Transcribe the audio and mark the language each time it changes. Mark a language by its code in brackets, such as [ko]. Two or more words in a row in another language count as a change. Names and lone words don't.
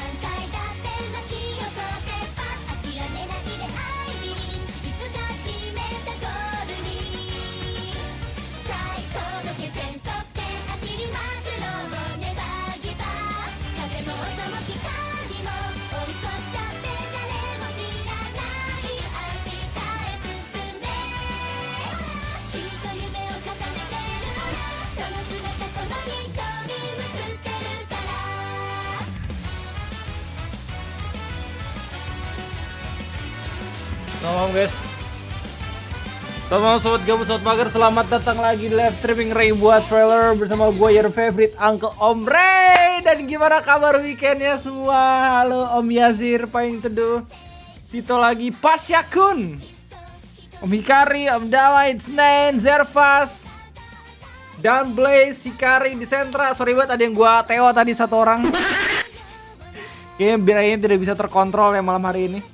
[ja] 回だって巻き起こせスパッ諦めないで [en] I believe [ja] いつか決めたゴールに Try 届け全速で走りまくろうネバーギバー風も音も光も追い越しちゃって誰も知らない明日へ進め君と夢を重ねてるその姿この瞳映ってるから [id] Selamat malam guys. Selamat malam sobat gabut, sobat mager. Selamat datang lagi di live streaming Ray buat trailer bersama gue [en] your favorite Uncle [id] Om Ray. Dan gimana kabar weekendnya semua? Halo Om Yazir, Paing Teduh, Tito lagi, Pasyakun, Om Hikari, Om Dama, Itsnain, Zervas, dan Blaze, Hikari di sentra. Sorry banget ada yang gua Teo tadi satu orang. Kayaknya biayanya tidak bisa terkontrol ya malam hari ini.